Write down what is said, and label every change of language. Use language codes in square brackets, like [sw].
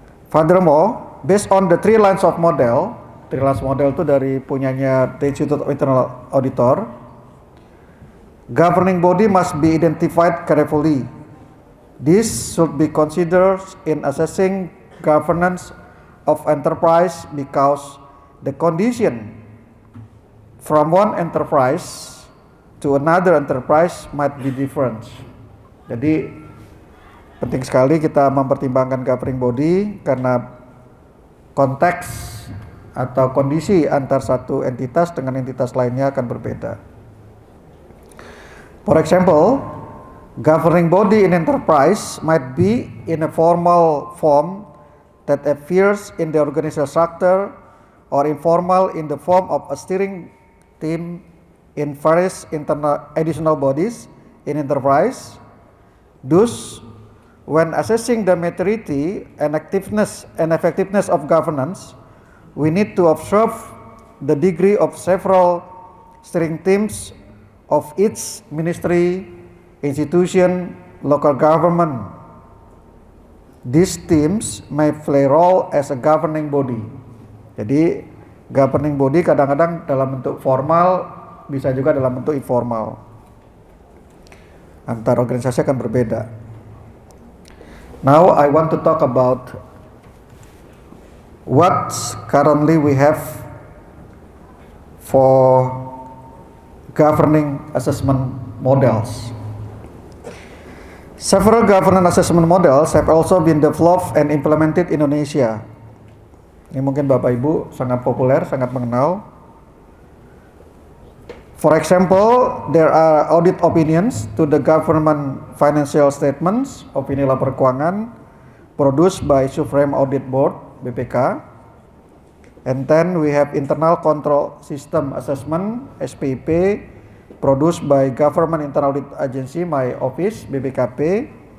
[en] Furthermore, based on the three lines of model [id] itu dari punyanya [en] the Institute of Internal Auditor, governing body must be identified carefully. This should be considered in assessing governance of enterprise because the condition from one enterprise to another enterprise might be different. [id] Jadi penting sekali kita mempertimbangkan governing body karena konteks atau kondisi antar satu entitas dengan entitas lainnya akan berbeda. [en] For example, governing body in enterprise might be in a formal form that appears in the organizational structure or informal in the form of a steering team in various additional bodies in enterprise. Thus, when assessing the maturity and effectiveness of governance, we need to observe the degree of several steering teams of each ministry, institution, local government. These teams may play role as a governing body. [id] Jadi governing body kadang-kadang dalam bentuk formal, bisa juga dalam bentuk informal. Antar organisasi akan berbeda. [en] Now I want to talk about what currently we have for governing assessment models. Several governance assessment models have also been developed and implemented in Indonesia. [id] Ini mungkin Bapak Ibu sangat populer, sangat mengenal. [en] For example, there are audit opinions to the government financial statements, [id] opini lapor keuangan, [en] produced by Supreme Audit Board, BPK. And then we have internal control system assessment, SPIP, produced by Government Internal Audit Agency, my office, BPKP.